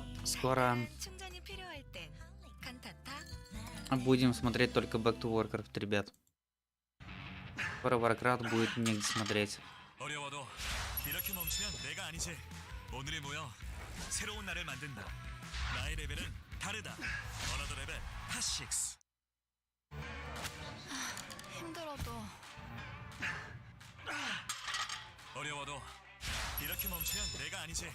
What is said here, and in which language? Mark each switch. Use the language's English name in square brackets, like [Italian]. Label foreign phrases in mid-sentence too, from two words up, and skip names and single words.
[Korean] 충전이 필요할 땐 칸타타. [Russian] будем смотреть только Back to Warcraft, ребят. Скоро Warcraft будет негде смотреть. [Korean] 어려워도 이렇게 멈추면 내가 아니지. 오늘이 모여 새로운 날을 만든다. 나의 레벨은 다르다. [English] another level [Korean] 핫6. 힘들어도 어려워도 이렇게 멈추면 내가 아니지.